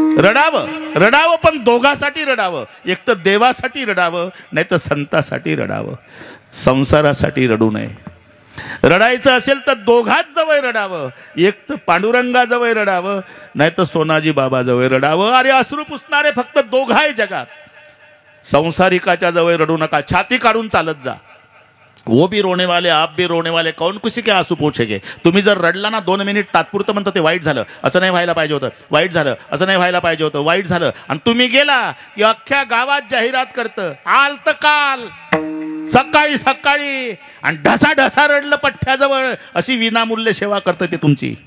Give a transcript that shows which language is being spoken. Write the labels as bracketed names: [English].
[Marathi] रडावं पण दोघासाठी रडावं. एक तर देवासाठी रडावं, नाही तर संतासाठी रडावं. संसारासाठी रडू नये. रडायचं असेल तर दोघाच जवळ रडावं. एक तर पांडुरंगाजवळ रडावं, नाही तर सोनाजी बाबाजवळ रडावं. अरे अश्रू पुसणारे फक्त दोघ आहे जगात. संसारिकाच्या जवळ रडू नका. छाती काढून चालत जा. [Hindi] वो भी रोने वाले आप भी रोने वाले, कौन किसी के आंसू पोछेगे. [Marathi] तुम्ही जर रडला ना 2 मिनिट तात्पुरतं म्हणतं ते वाईट झालं, असं नाही व्हायला पाहिजे होतं, वाईट झालं, असं नाही व्हायला पाहिजे होतं, वाईट झालं. आणि तुम्ही गेला की अख्ख्या गावात जाहिरात करतं, आलत काल सकाळी आणि ढसा रडलं पठ्ठ्याजवळ, अशी विनामूल्य सेवा करतं ते तुमची.